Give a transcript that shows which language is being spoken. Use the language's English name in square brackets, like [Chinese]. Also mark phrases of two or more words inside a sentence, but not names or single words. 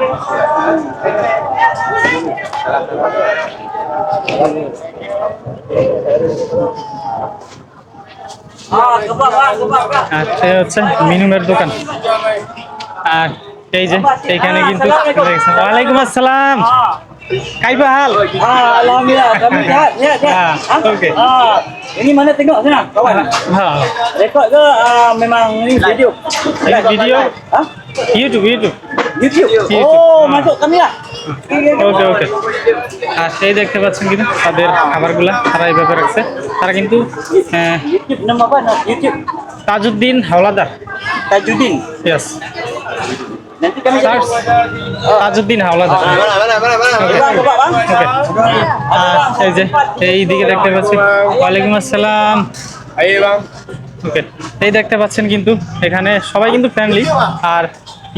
[Bangla] আর এই হচ্ছে মিনুমের দোকান। আর এই যে এইখানে কিন্তু [Arabic] وعليكم السلام، كيف حال? [Malay] Alhamdulillah, kami sihat, sihat, sihat. [Bangla] ওকে, [Malay] Ini mana tengok sana, kawan? [Bangla] হ্যাঁ [Malay] Rekod ke memang ni video? Ini video. Ha? [Bangla] ইউটিউব ইউটিউব। [Malay] YouTube? YouTube. Oh, Ah. masuk kami lah. [Bangla] ওকে ওকে। আর সেই দেখতে পাচ্ছেন কিন্তু তাদের খাবারগুলা তারা এইভাবে রাখছে। তারা কিন্তু [Malay] YouTube nama apa? YouTube. [Bangla] তাজউদ্দিন হাওলাদার। [Malay] Tajuddin. [Bangla] ইয়েস, [Malay] Nanti kami [Bangla] সার্চ তাজউদ্দিন হাওলাদার। [Malay] Bang, kebab bang. [Bangla] ওকে, এই যে এই দিকে দেখতে পাচ্ছি [Arabic] وعليكم السلام. [Malay] Ayo bang. [Bangla] ওকে, এই দেখতে পাচ্ছেন কিন্তু এখানে সবাই কিন্তু ফ্রেন্ডলি।